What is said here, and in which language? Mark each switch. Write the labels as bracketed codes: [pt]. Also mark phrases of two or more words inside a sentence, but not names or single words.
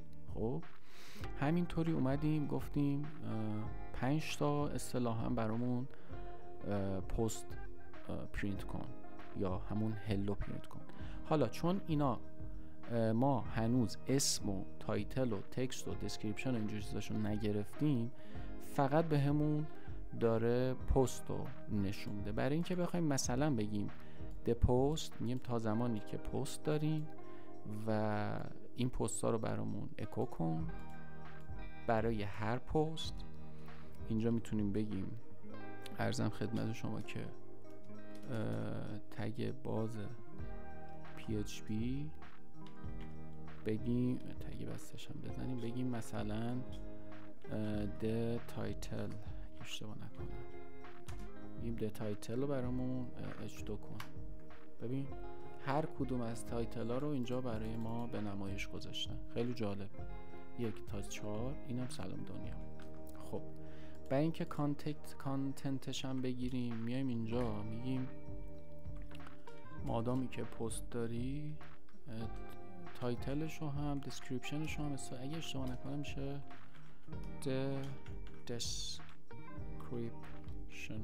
[fa] خب همینطوری اومدیم گفتیم 5 تا اصطلاحاً برامون پست پرینت کن یا همون هلو پرینت کن. حالا چون اینا ما هنوز اسم و تایتل و تکست و دسکریپشن و اینجور چیزاشو نگرفتیم، فقط به همون داره پست رو نشون میده. برای اینکه بخوایم مثلا بگیم [en] the post، [fa] میگیم تا زمانی که پست داریم و این پست ها رو برامون اکو کن برای هر پست. اینجا میتونیم بگیم عرضم خدمت شما که تگ باز PHP بگیم، تگ بستش هم بزنیم، بگیم مثلا [en] the title، [fa] اشتباه نکنم بگیم [en] the title [fa] رو برامون H2 کن. ببین هر کدوم از تایتل ها رو اینجا برای ما به نمایش گذاشتن. خیلی جالب. 1 تا 4 اینم سلام دنیا. خب برای اینکه کانتنتش هم بگیریم میایم اینجا میگیم مادامی که پست داری تایتلش رو هم دیسکریپشنش رو هم اگه اشتباه نکنم میشه description.